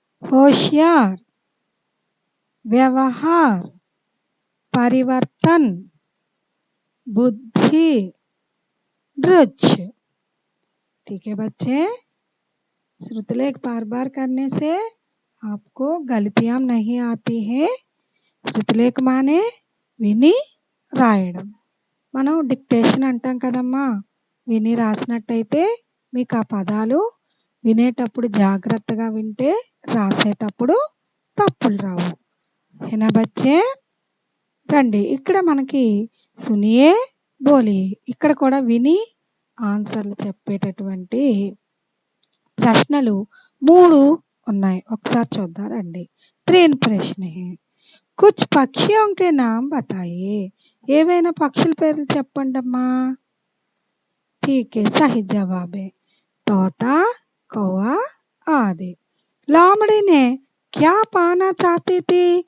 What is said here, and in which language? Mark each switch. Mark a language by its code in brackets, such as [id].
[hi] होशियार, व्यवहार, परिवर्तन, बुद्धि, रुच। ठीक है बच्चे? श्रुतिलेख बार बार करने से आपको गलतियां नहीं आती है। श्रुतिलेख माने [te] విని రాయడం. మనం డిక్టేషన్ అంటాం కదమ్మా. విని రాసినట్టయితే మీకు ఆ పదాలు వినేటప్పుడు జాగ్రత్తగా వింటే రాసేటప్పుడు తప్పులు రావు. [hi] హేనా బచ్చే? [te] రండి, ఇక్కడ మనకి [hi] సునియే బోలి, [te] ఇక్కడ కూడా విని ఆన్సర్లు చెప్పేటటువంటి ప్రశ్నలు 3 ఉన్నాయి. ఒకసారి చూద్దాం రండి. 3 ప్రశ్న హే. [hi] కుచ్ పక్షియోं के नाम बताइए. [te] ఏవైనా పక్షుల పేర్లు చెప్పండమ్మా. [hi] ठीक है, सही जवाब है तोता, कौवा आदि. లోమడి ने क्या पाना चाहती थी.